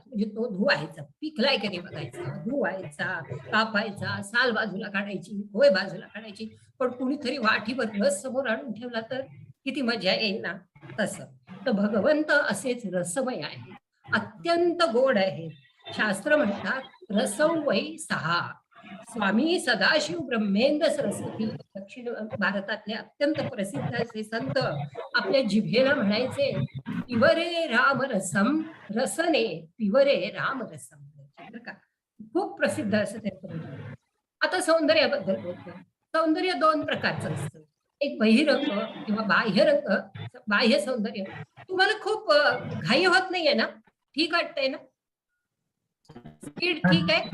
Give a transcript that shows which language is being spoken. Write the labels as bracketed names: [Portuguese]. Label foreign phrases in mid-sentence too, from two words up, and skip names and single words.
[Marathi] म्हणजे तो धुवायचा, पिकलाय कधी बघायचा, धुवायचा, कापायचा, साल बाजूला काढायची, होय बाजूला काढायची. पण कुणीतरी वाटीभर रस समोर आणून ठेवला तर किती मजा येईल ना. तसं तर भगवंत असेच रसमय आहे, अत्यंत गोड आहे. शास्त्र म्हणतात [Sanskrit] रसौ वै [Marathi] 6. स्वामी सदाशिव ब्रह्मेंद्र सरस्वती दक्षिण भारतातले अत्यंत प्रसिद्ध असे संत आपल्या जिभेला म्हणायचे [Sanskrit] पिवरे राम रसम रसने पिवरे राम रसम. [Marathi] खूप प्रसिद्ध असं त्यांचं भजन आहे. आता सौंदर्याबद्दल बोलतो. सौंदर्य दोन प्रकारचं असतं. एक बहिरंग किंवा बाह्य सौंदर्य. तुम्हाला खूप घाई होत नाहीये ना? ठीक वाटतंय ना? स्पीड ठीक आहे?